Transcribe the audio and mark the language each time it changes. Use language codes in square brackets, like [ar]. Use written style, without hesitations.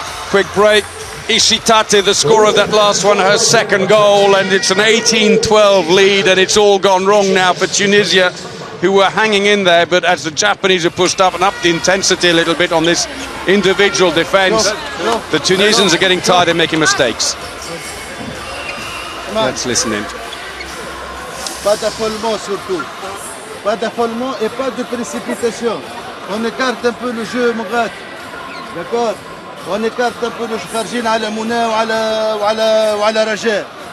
[en] Quick break. Ishitate, the scorer of that last one, her 2nd goal, and it's an 18-12 lead, and it's all gone wrong now for Tunisia, who were hanging in there, but as the Japanese have pushed up and upped the intensity a little bit on this individual defense, the Tunisians are getting tired of making mistakes. Let's listen in. [fr] Pas d'affolement surtout. Pas d'affolement et pas de précipitation. On écarte un peu le jeu, Mourad. D'accord? On écarte un peu le jeu. [ar] خارجين على منى وعلى رجاء.